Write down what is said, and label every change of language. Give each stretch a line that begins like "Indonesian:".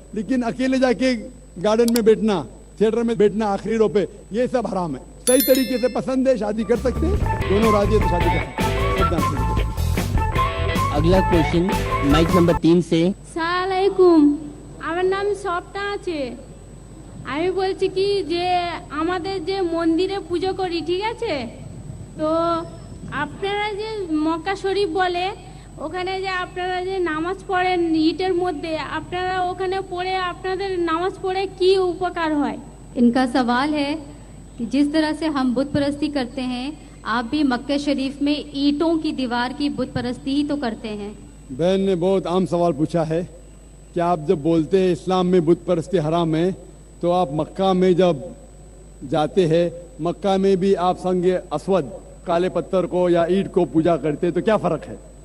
Hindi: लेकिन अकेले जाके गार्डन में बैठना, थिएटर में बैठना आखिरी रो पे, ये सब हराम है। सही तरीके से पसंद है, शादी कर सकते हैं, दोनों राजी है तो शादी कर सकते हैं। अगला क्वेश्चन माइक नंबर 3 से।
Bangla: সালামালাইকুম, আমার নাম সপ্তা আছে। আমি বলছি কি যে আমাদের যে মন্দিরে পুজো করি, ঠিক আছে, তো আপনারা যে মক্কা শরীফ বলে, ওখানে যে আপনারা যে নামাজ পড়েন ইটের মধ্যে, আপনারা ওখানে পড়ে আপনাদের নামাজ পড়ে কি উপকার হয়?
Hindi: इनका सवाल है कि जिस तरह से हम बुत परस्ती करते हैं, आप भी मक्का शरीफ में ईंटों की दीवार की बुत परस्ती ही तो करते हैं। बहन ने बहुत आम सवाल पूछा है कि आप जब बोलते हैं इस्लाम में बुत परस्ती हराम है, तो आप मक्का में जब जाते हैं, मक्का में भी आप संग असवद काले पत्थर को या ईंट को पूजा करते हैं, तो क्या फ़र्क है?